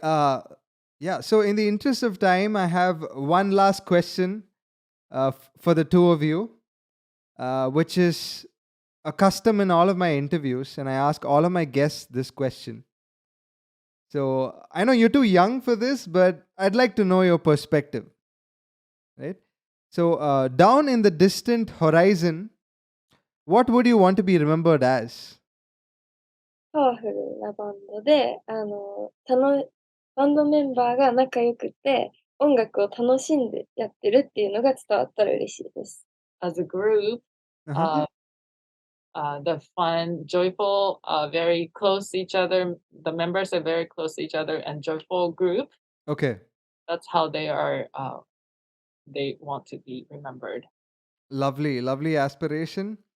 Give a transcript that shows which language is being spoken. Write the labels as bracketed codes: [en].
[en] Yeah, so in the interest of time, I have one last question for the two of you, which is a custom in all of my interviews, and I ask all of my guests this question. So I know you're too young for this, but I'd like to know your perspective. Right? So down in the distant horizon, what would you want to be remembered as? [ja] パワフルなバンドで、バンドメンバーが仲良くて、音楽を楽しんでやってるっていうのが伝わったら嬉しいです。 [en] As a group, the fun, joyful, very close to each other. The members are very close to each other and joyful group. Okay. That's how they are. They want to be remembered. Lovely, lovely aspiration.